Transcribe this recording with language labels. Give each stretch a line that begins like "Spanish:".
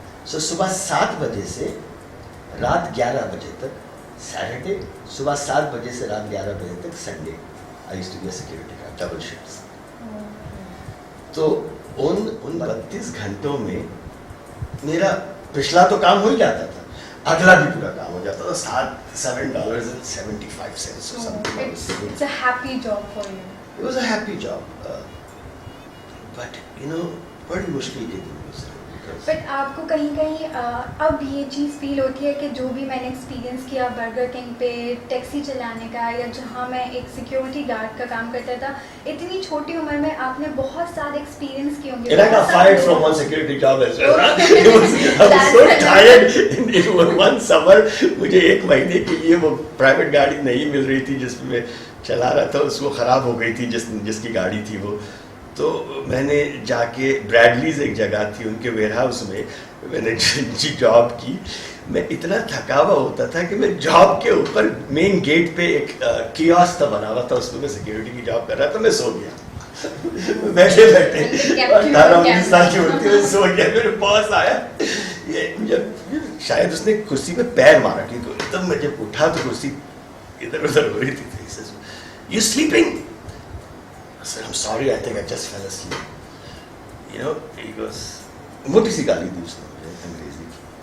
Hindi: सो सुबह 7 बजे से रात 11 बजे तक सैटरडे, सुबह 7 बजे से रात 11 बजे तक Sunday.
English: I used to be a security guard, double shifts.
Hindi: तो उन 32 घंटों में मेरा पिछला तो काम हो ही जाता था, अगला भी पूरा काम हो जाता था.
English: $7.75 or something. It's a happy job for you. It was a happy job, but you know
Hindi: बड़ी मुश्किल के दिन गुजरे. बट आपको कहीं कहीं अब ये चीज़ फील होती है कि जो भी मैंने एक्सपीरियंस किया बर्गर किंग पे टैक्सी चलाने का या जहाँ मैं एक सिक्योरिटी गार्ड का काम करता था, इतनी छोटी उम्र में आपने बहुत सारे एक्सपीरियंस किए होंगे.
English: And I got fired from one security job as well. I was so tired in one summer.
Hindi: मुझे 1 महीने के लिए वो प्राइवेट गाड़ी नहीं मिल रही थी जिसमें मैं चला रहा था, उसको ख़राब हो गई थी जिसकी गाड़ी थी वो. तो मैंने जाके ब्रैडलीज एक जगह थी उनके वेयरहाउस में मैंने जॉब की. मैं इतना थका हुआ होता था कि मैं जॉब के ऊपर मेन गेट पे एक कियोस्क था बना हुआ था, उसमें मैं सिक्योरिटी की जॉब कर रहा था. मैं सो गया बैठे 18-19 साल की उम्र में सो गया. मेरे बॉस आया, ये शायद उसने कुर्सी पे पैर मारा क्योंकि एकदम मैं जब उठा तो कुर्सी इधर उधर हो रही थी.
English: You sleeping? I said, I'm sorry, I think I just fell asleep. You know, he goes,
Hindi: मोटी सी गाली दी उसने मुझे अंग्रेजी की.